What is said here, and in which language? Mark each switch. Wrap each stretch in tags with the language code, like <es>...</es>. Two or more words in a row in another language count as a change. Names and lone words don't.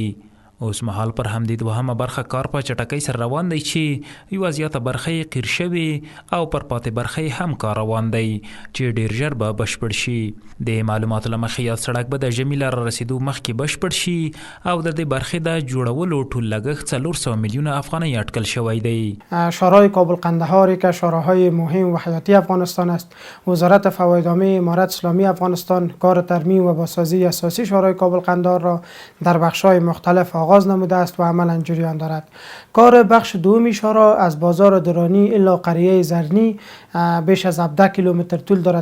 <ps>اوس مهال پر همدې دوهمه برخه کار په چټکۍ سره روان دی چې یوه زیاته برخه یې قیر شوې او پر پاتې برخه یې هم کار روان دی چې ډیر ژر به بشپړ شي. د معلوماتو له مخې یاد سړک به د ژمي له رارسېدو مخکې بشپړ شي او د دې برخې د جوړولو ټول لګښت 400 میلیون افغانۍ اټکل شوی دی.</ps> <fa>شورای کابل قندهار که شوراهای مهم و حیاتی افغانستان است، وزارت فوایدنامه امارت اسلامی افغانستان کار ترمیم و بازسازی اساسی شورای کابل قندهار را در بخش‌های مختلف آغاز نموده است و عملا جریان دارد. کار بخش دومی شورا از بازار درانی الی قریه زرنی بیش از 17 کیلومتر طول دارد.</fa>